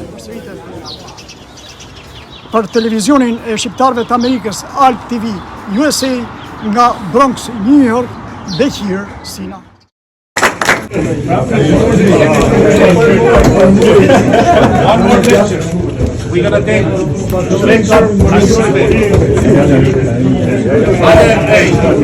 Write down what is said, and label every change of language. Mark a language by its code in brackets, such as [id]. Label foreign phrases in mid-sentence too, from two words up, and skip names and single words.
[sq] përsëritet për televizionin e shqiptarëve të Amerikës Alt TV USA nga Bronx, New York, Bekir Sina. [en] One more picture. We're gonna take picture.